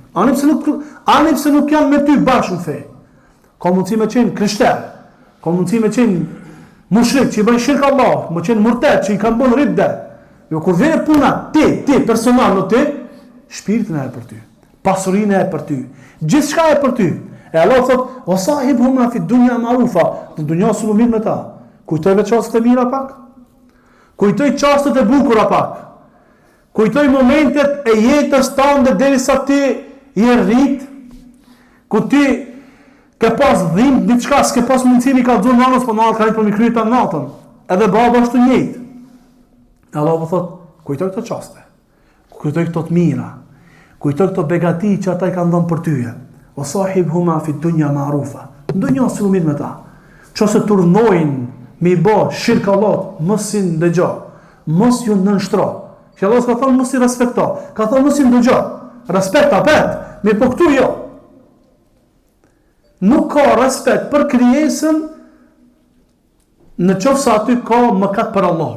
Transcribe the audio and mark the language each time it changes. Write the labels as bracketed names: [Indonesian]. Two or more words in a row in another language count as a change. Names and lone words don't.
[Albanian] Ani pse nuk janë me ty bashkë në fe. Ka mundësi me qenë krishter, ka mundësi me qenë mushrik që i bën shirk Allah, me qenë murted që i kanë bën ridda. Jo kur vjen puna, ti personal në ty, shpirtin e për ty, pasurinë e për ty, gjithçka e për ty. E Allah thot: [Arabic] "Wa sahibhuma fi dunya ma'rufa." [Albanian] Në dunja su mirë me ta. Kujtoj vetë çastet e mira pak. Kujtoj çastet e bukura pak. Kujtoj momentet e jetës tënde derisa ti je rrit, ku ti ke pas dhimbje diçka, s'ke pas mundësi ka dhënë nanës, po nana ka për mi kryeta natën. Edhe baba është i njëjtë. Allah po thot, kujtoj këto çaste. Kujtoj këto të mira. Kujtoj këto begati që ata i kanë dhënë për tyje. [Arabic] O sahibhuma fi dunya ma'rufa. [Albanian] Ndonjë si lumit me ta. Çose turnojnë me i bë shirk Allahut, mos i ndëgjo. Mos ju nënshtro. Që Allah ka thonë mos i respekto. Ka thonë mos i ndëgjo. Respekta pet, me po këtu jo. Nuk ka respekt për krijesën në qoftë se aty ka mëkat për Allahun.